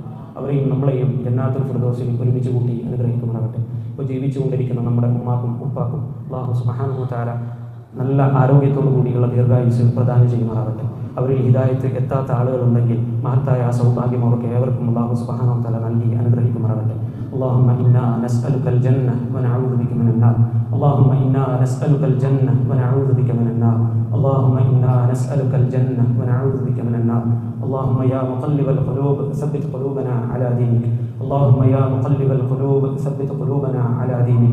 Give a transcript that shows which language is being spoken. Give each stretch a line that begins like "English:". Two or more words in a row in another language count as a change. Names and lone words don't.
Malayalam: അവരെയും നമ്മളെയും ജന്നാത്തുൽ ഫിർദൗസിൽ ഒരുമിച്ച് കൂട്ടി അനുഗ്രഹിക്കുമാറാകട്ടെ. ഇപ്പോൾ ജീവിച്ചുകൊണ്ടിരിക്കുന്ന നമ്മുടെ ഉമ്മാക്കും ഉപ്പാക്കും
Arabic: الله سبحانه وتعالى
Malayalam: നല്ല ആരോഗ്യത്തോടു കൂടിയുള്ള ദീർഘായുസ്സ് പ്രദാനം ചെയ്യുമാറാകട്ടെ. അവരിൽ ഹിദായത്ത് എത്താത്ത ആളുകളുണ്ടെങ്കിൽ മഹത്തായ ആ സൗഭാഗ്യം അവർക്ക് ഏവർക്കും
Arabic: الله سبحانه وتعالى
Malayalam: നൽകി അനുഗ്രഹിക്കുമാറാകട്ടെ.
Arabic: اللهم إنا نسألك الجنة ونعوذ بك من النار. اللهم إنا نسألك الجنة ونعوذ بك من النار. اللهم إنا نسألك الجنة ونعوذ بك من النار. اللهم يا مقلب القلوب ثبت قلوبنا على دينك. اللهم يا مقلب القلوب ثبت قلوبنا على دينك.